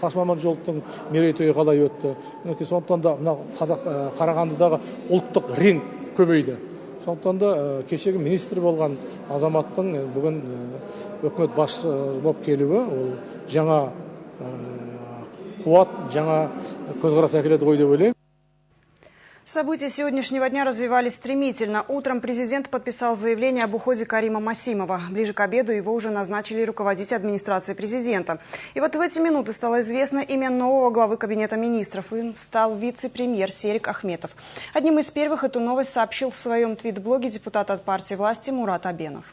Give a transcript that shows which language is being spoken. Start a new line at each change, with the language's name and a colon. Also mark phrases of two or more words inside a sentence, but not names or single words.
Kazakh: Қасым Аманжоловтың мерейтойы қалай өтті? Сондықтан да мына Қарағандыдағы ұлттық ринг көбейді. Сондықтан да кешегі министр болған азаматтың бүгін үкімет басшысы болып келуі ол жаңа қуат, жаңа көзқарас әкеледі ғой деп ойлаймын.
Russian: События сегодняшнего дня развивались стремительно. Утром президент подписал заявление об уходе Карима Масимова. Ближе к обеду его уже назначили руководить администрацией президента. И вот в эти минуты стало известно имя нового главы кабинета министров. Им стал вице-премьер Серик Ахметов. Одним из первых эту новость сообщил в своем твит-блоге депутат от партии власти Мурат Абенов.